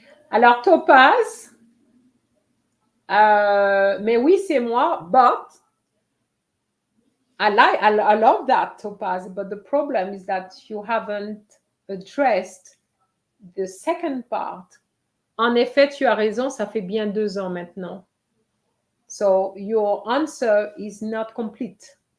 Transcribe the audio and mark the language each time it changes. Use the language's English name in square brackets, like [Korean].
[French] Alors Topaz, mais oui c'est moi, [English] but I love that, Topaz, but the problem is that you haven't addressed the second part. [French] En effet, tu as raison, ça fait bien 2 ans maintenant. [English] So your answer is not complete.